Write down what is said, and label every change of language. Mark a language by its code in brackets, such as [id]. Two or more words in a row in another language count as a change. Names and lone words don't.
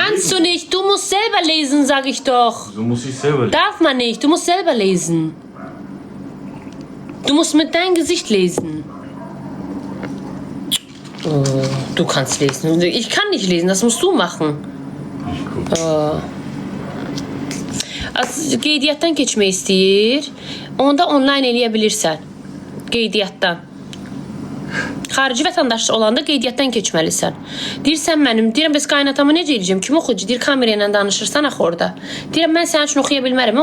[de] Kannst du nicht, du musst selber lesen, sag ich doch. So muss ich selber... Darf man nicht, du musst selber lesen. Du musst mit deinem Gesicht lesen. Oh, du kannst lesen. Ich kann nicht lesen, das musst du machen. Ich guck. [az] Qeydiyyatdan keçmək istəyir. Onda onlayn eləyə bilirsən. Qeydiyyatdan. Xarici vətəndaş olanda qeydiyyatdan keçməlisən. Deyirsən mənim, deyirəm bəs qaynatamı necə eləyəcəm? Kim oxuyucu? Deyir kamera ilə danışırsan axı orada. Deyirəm mən sənin üçün oxuya bilmərəm.